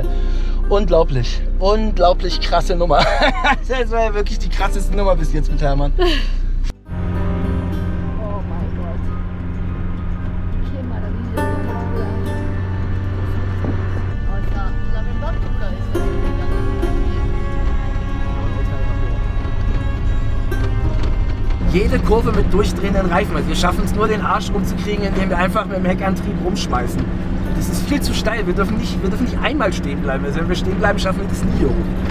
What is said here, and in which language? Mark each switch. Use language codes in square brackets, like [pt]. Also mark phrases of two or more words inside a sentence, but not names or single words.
[de] Unglaublich, unglaublich krasse Nummer. Das war ja wirklich die krasseste Nummer bis jetzt mit Hermann. Oh mein Gott. [es] Qué maravilla. La verdad nunca es [de] Jede Kurve mit durchdrehenden Reifen. Also wir schaffen es nur, den Arsch rumzukriegen, indem wir einfach mit dem Heckantrieb rumschmeißen. Das ist viel zu steil. Wir dürfen nicht einmal stehen bleiben. Also wenn wir stehen bleiben, schaffen wir das nie hier hoch.